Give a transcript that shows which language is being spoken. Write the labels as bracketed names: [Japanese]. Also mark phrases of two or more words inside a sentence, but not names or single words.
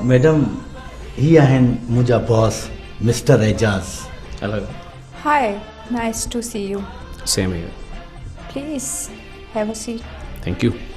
[Sindhi] मैडम, ही आहिनि मुंहिंजा बॉस मिस्टर एजाज। [English] हेलो। Hi, nice to see you. Same here. Please have a seat. Thank you.